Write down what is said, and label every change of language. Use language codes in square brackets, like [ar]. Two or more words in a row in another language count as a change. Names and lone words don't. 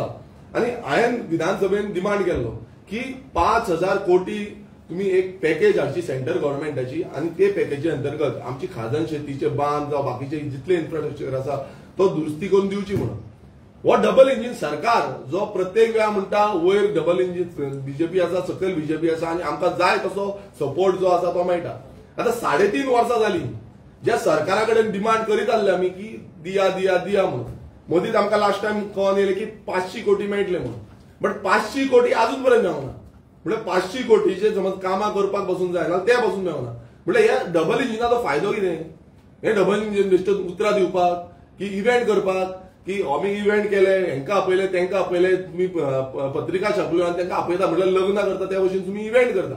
[kok] आनी हांवें विधानसभेन डिमांड केल्लो की 5,000 कोटी तुम्ही एक पॅकेज हाडची [en] central government [kok] आनी ते पॅकेजी अंतर्गत आमची खाजन शेतीचे बांद जावं बाकीचे जितले इन्फ्रास्ट्रक्चर आसा तो दुरुस्ती करून दिवची म्हणून. हो [en] double engine [kok] सरकार जो प्रत्येक वेळा म्हणटा वयर [en] double engine [kok] बीजेपी आसा, सकयल बीजेपी आसा आनी आमकां जाय तसो सपोर्ट जो आसा तो मेळटा. आता 3.5 वर्सां जाली ज्या सरकारा कडेन डिमांड करीत आसले आमी की दिया दिया दिया म्हणून. मदींच आमकां [en] last time [kok] कळोन येयलें की 500 कोटी मेळटले म्हणून. बट 500 कोटी अजून पर्यंत मेळना. म्हणजे 500 कोटीचे समज कामां करपाक बसून जाय जाल्यार ते बसून मेळना. म्हणजे ह्या [en] double engine [kok] फायदो कितें. हे [en] double engine [kok] बेश्टेच उतरां दिवपाक की इव्हेंट करपाक की आमी इव्हेंट केले, हेंकां आपयले तेंकां आपयले, तुमी पत्रिका छापल्यो आनी तेंकां आपयता म्हटल्यार लग्न करता त्या भशेन तुमी इव्हेंट करता.